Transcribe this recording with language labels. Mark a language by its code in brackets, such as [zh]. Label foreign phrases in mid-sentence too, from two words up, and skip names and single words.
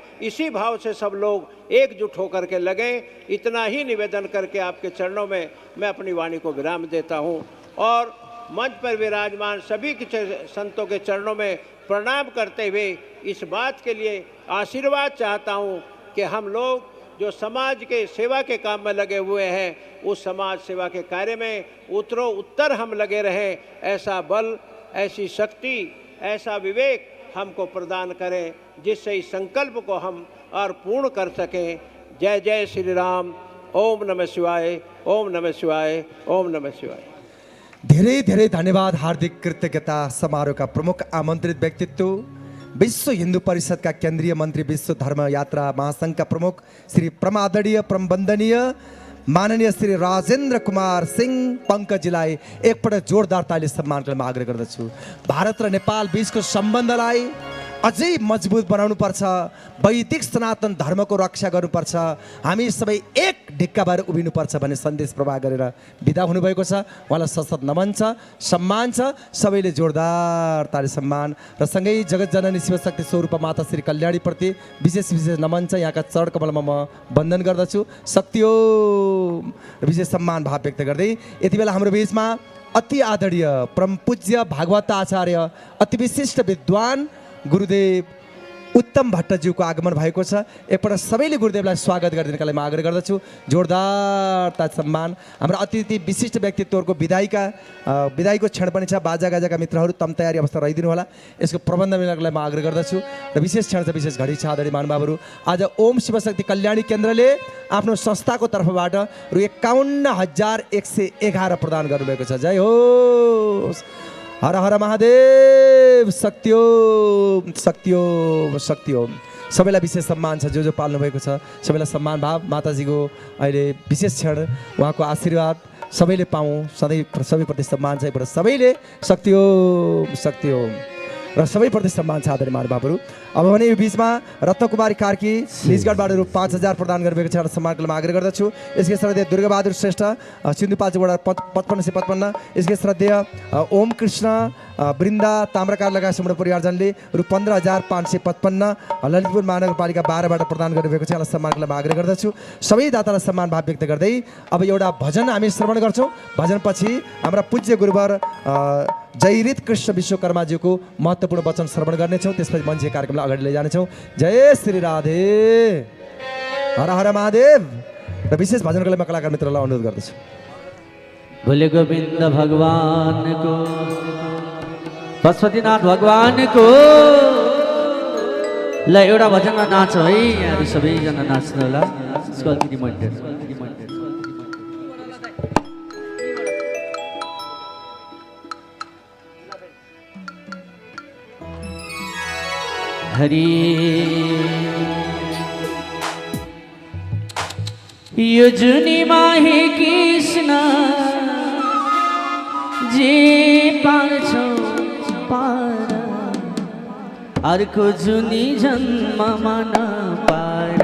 [hi] इसी भाव से सब लोग एकजुट होकर के लगे। इतना ही निवेदन करके आपके चरणों में मैं अपनी वाणी को विराम देता हूँ और मंच पर विराजमान सभी के संतों के चरणों में प्रणाम करते हुए इस बात के लिए आशीर्वाद चाहता हूँ कि हम लोग जो समाज के सेवा के काम में लगे हुए हैं उस समाज सेवा के कार्य में उत्तर हम लगे रहें। ऐसा बल, ऐसी शक्ति, ऐसा विवेक हमको प्रदान करें जिससे इस संकल्प को हम और पूर्ण कर सकें। जय जय श्री राम। [sa] ओम नमः शिवाय, ओम नमः शिवाय, ओम नमः शिवाय। [ne] धेरै धेरै धन्यवाद। हार्दिक कृतज्ञता। [hi] समारोह का प्रमुख आमंत्रित व्यक्तित्व विश्व हिंदू परिषद का केंद्रीय मंत्री, विश्व धर्म यात्रा महासंघ का प्रमुख [ne] श्री परमादरणीय परमवंदनीय माननीय श्री राजेन्द्र कुमार सिंह पंकजीलाई एकपटक जोरदार ताली सम्मान गर्न आग्रह गर्दछु। भारत र नेपाल बीचको सम्बन्धलाई अझै मजबुत बनाउनुपर्छ, वैदिक सनातन धर्मको रक्षा गर्नुपर्छ, हामी सबै एक ढिक्का भएर उभिनुपर्छ भन्ने सन्देश प्रवाह गरेर बिदा हुनुभएको छ। उहाँलाई सशक्त नमन छ, सम्मान छ। सबैले जोरदार ताली सम्मान र सँगै जगत जननी शिवशक्ति स्वरूप माता श्री कल्याणीप्रति विशेष नमन छ। यहाँका चरण कमलमा म वन्दन गर्दछु। शक्ति ओम र विशेष सम्मान भाव व्यक्त गर्दै यति बेला हाम्रो बीचमा अति आदरणीय परम पूज्य भागवत आचार्य, अति विशिष्ट विद्वान गुरुदेव उत्तम भट्टज्यूको आगमन भएको छ। एकपल्ट सबैले गुरुदेवलाई स्वागत गरिदिनका लागि म आग्रह गर्दछु। जोरदार ताली सम्मान। हाम्रो अतिथि विशिष्ट व्यक्तित्वहरूको विदाईको क्षण पनि छ। बाजागाजाका मित्रहरू तम तयारी अवस्था रहिदिनु होला। यसको प्रबन्ध मिलाउनको लागि म आग्रह गर्दछु र विशेष क्षण छ, विशेष घडी छ। आदरणीय महानुभावहरू, आज ओम शिवशक्ति कल्याणी केन्द्रले आफ्नो संस्थाको तर्फबाट रु 51,111 प्रदान गर्नुभएको छ। जय होस्। हर हर महादेव। शक्ति ओम, शक्ति ओम, शक्ति ओम। सबैलाई विशेष सम्मान छ। जो पाल्नु भएको छ सबैलाई सम्मान भाव। माताजीको अहिले विशेष क्षण, उहाँको आशीर्वाद सबैले पाऊँ। सधैँ सबैप्रति सम्मान छ। सबैले शक्ति ओम, शक्ति ओम र सबैप्रति सम्मान छ। आदरणीय महानुभावहरू, अब भने यो बिचमा रत्नकुमारी कार्की निजगढबाट रु 5,000 प्रदान गर्नुभएको छ र सम्मानको लागि आग्रह गर्दछु। यसकै श्रद्धेय दुर्गाबहादुर श्रेष्ठ सिन्धुपाल्चोकबाट 5555। यसकै श्रद्धेय ओम कृष्ण वृन्दा ताम्राकार लगायत सम्पूर्ण परिवारजनले रु 15,555 ललितपुर महानगरपालिका 12बाट प्रदान गर्नुभएको छ। यसलाई सम्मानको लागि आग्रह गर्दछु। सबै दातालाई सम्मान भाव व्यक्त गर्दै अब एउटा भजन हामी श्रवण गर्छौँ। भजनपछि हाम्रा पूज्य गुरुवर जयरीत कृष्ण विश्वकर्माज्यूको महत्त्वपूर्ण वचन श्रवण गर्नेछौँ। त्यसपछि मञ्चीय कार्यक्रमलाई अगाडि लैजानेछौँ। जय श्री राधे। हर हर महादेव। र विशेष भजनको लागि म कलाकार मित्रलाई अनुरोध गर्दछु। [hi] बोले गोविंद भगवान को, पशुपतिनाथ भगवान को। [ne] ल एउटा भजनमा नाचौँ है, यहाँहरू सबैजना नाच्नु होला। हरि यो जुनी माहे कृष्ण जे पार्छौ पार, अर्को जुनी जन्ममा नपार।